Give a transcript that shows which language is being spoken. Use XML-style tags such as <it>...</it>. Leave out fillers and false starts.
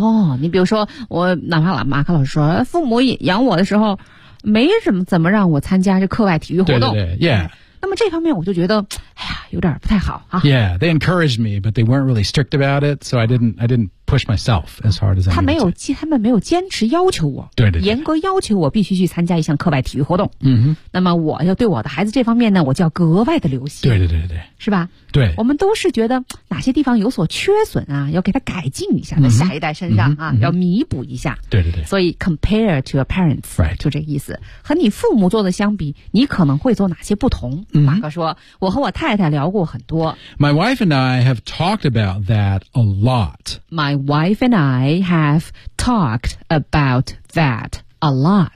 <zh>哦、oh, 你比如说我哪怕马克老师说父母养我的时候没什么怎么让我参加这课外体育活动对对对 yeah 那么这方面我就觉得哎呀有点不太好、啊、</zh> <en>yeah they encouraged me but they weren't really strict about it so I didn't push myself as hard as I needed</en> <zh>to 他们没有坚持要求我对对对严格要求我必须去参加一项课外体育活动、 mm-hmm. 那么我要对我的孩子这方面呢我就要格外的留心对对对对是吧对我们都是觉得哪些地方有所缺损啊要给他改进一下在下一代身上啊、mm-hmm. 要弥补一下对对对</zh> <en>所以 compare to your parents、 right.</en> <zh>就这个意思和你父母做的相比你可能会做哪些不同、 mm-hmm. 马哥说我和我太太聊过很多</zh> <en>My wife and I have talked about that a lot My wife and I have talked about that a lot.、</en>